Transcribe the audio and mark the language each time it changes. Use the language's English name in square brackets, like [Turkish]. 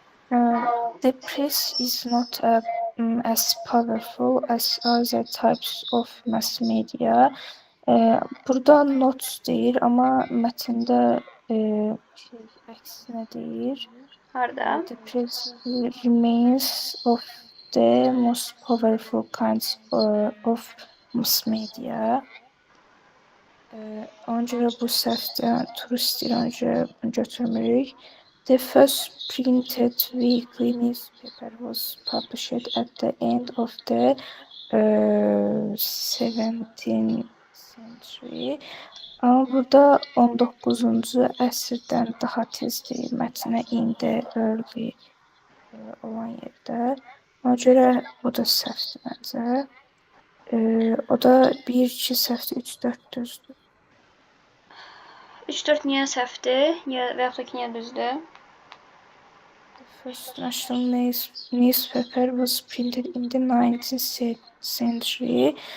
[English] The press is not as powerful as other types of mass media. [Azerbaijani] Burada not deyir, amma mətndə əksinə deyir. Harda? [English] The press remains of the most powerful kinds of mass media. [Azerbaijani] Ona görə bu səhvdən turist öncə götürmürük. [English] The first printed weekly newspaper was published at the end of the 17th century. [Azerbaijani] Amma burada 19-cu əsrdən daha tezdir mətnə [English] in the early [Azerbaijani] olan yerdə. Ona görə bu da səhvdir məncə. O da 1, 2 səhvdir, 3, 4 düzdür. 3-4 niyə səhvdir? Və yaxud da ki, niyə düzdür? [English] The first national newspaper was printed in the 19th century.